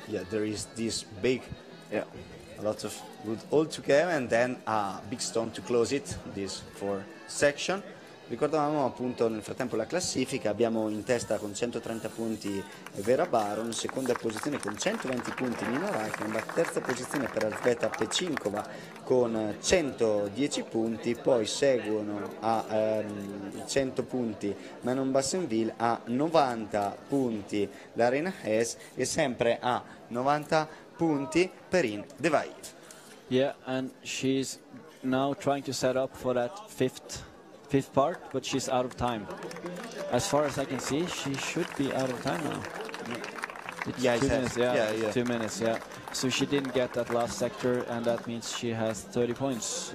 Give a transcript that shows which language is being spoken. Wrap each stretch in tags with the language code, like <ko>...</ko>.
<en>Yeah, there is this big, a lot of wood all together, and then a big stone to close it, this 4th section.</en> <it>Ricordavamo appunto nel frattempo la classifica, abbiamo in testa con 130 punti Vera Baron, seconda posizione con 120 punti Nina Reichenbach, terza posizione per Elzbieta Pechinko con 110 punti, poi seguono a 100 punti Manon Bassenville, a 90 punti l'Arena Hesse e sempre a 90 punti Perrine de Vaive.</it> <en>Yeah, and she's now trying to set up for that fifth part, but she's out of time. As far as I can see, she should be out of time now. It's 2 minutes, yeah. 2 minutes, yeah. So she didn't get that last sector, and that means she has 30 points.</en>